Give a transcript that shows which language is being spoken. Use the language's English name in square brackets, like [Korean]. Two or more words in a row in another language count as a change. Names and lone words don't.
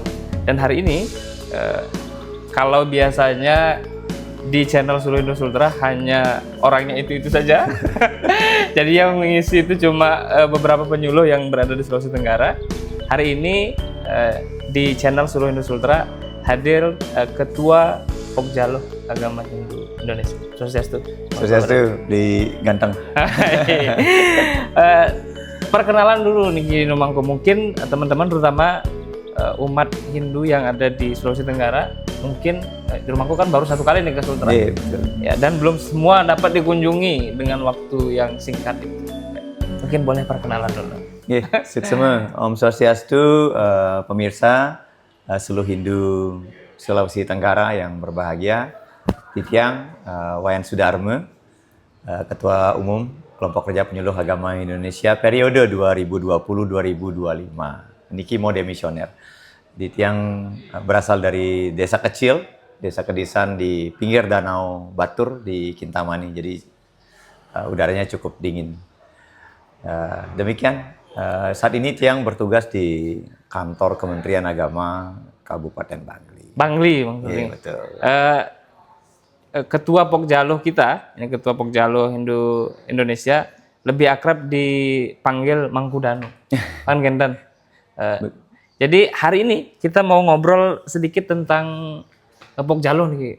[Indonesian] Dan hari ini, kalau biasanya di channel Suluh Hindu Sultra hanya orangnya itu saja. Jadi yang mengisi itu cuma beberapa penyuluh yang berada di Sulawesi Tenggara. Hari ini di channel Suluh Hindu Sultra hadir Ketua Pokjaluh Agama Hindu Indonesia. Swastiastu. Swastiastu di Ganteng. Perkenalan dulu nih Nomangko. Mungkin teman-teman terutama umat Hindu yang ada di Sulawesi Tenggara, mungkin di rumahku kan baru satu kali nih ke Sultra. Iya, betul. Ya, dan belum semua dapat dikunjungi dengan waktu yang singkat itu. Mungkin boleh perkenalan dulu. Iya, semua. Om Swastiastu, pemirsa Suluh Hindu Sulawesi Tenggara yang berbahagia. Titiang Wayan Sudarma, Ketua Umum Kelompok Kerja Penyuluh Agama Indonesia periode 2020-2025. [Balinese] Niki mode misioner. [Indonesian] Titiang berasal dari desa kecil, desa Kedisan di pinggir Danau Batur di Kintamani. Jadi udaranya cukup dingin. Demikian, saat ini Tiang bertugas di kantor Kementerian Agama Kabupaten Bangli. Bangli. Iya, betul. Ketua Pokjaluh kita, ini Ketua Pokjaluh Hindu Indonesia, lebih akrab dipanggil Mangkudanu. Kan Gendan. Jadi hari ini kita mau ngobrol sedikit tentang Pokjaluh nih.